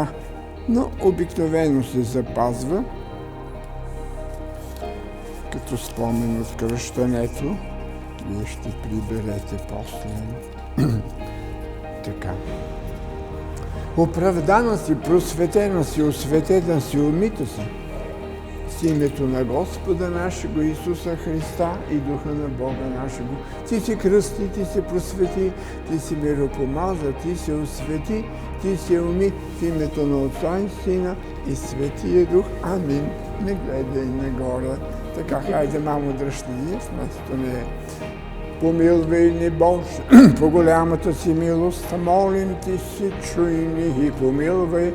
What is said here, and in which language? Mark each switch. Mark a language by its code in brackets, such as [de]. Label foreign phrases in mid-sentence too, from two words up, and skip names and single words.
[bg] Но обикновено се запазва като спомен от кръщането. Вие ще приберете после. Така. Оправдана си, просветена си, осветена си, умита си с името на [cu] Господа нашего Исуса Христа [bg] и Духа на [cu] Бога нашего. [bg] Ти си кръсти, ти се просвети, ти си миропомаза, ти се освети, ти се уми в името на Отца и Сина и Светия Дух. Амин. Не гледай нагоре. Така, хайде, мамо, дръжте ни, вместо не. Помилвай ни, Боже, по голямата си милост, молим Ти си, чуй ни и помилвай.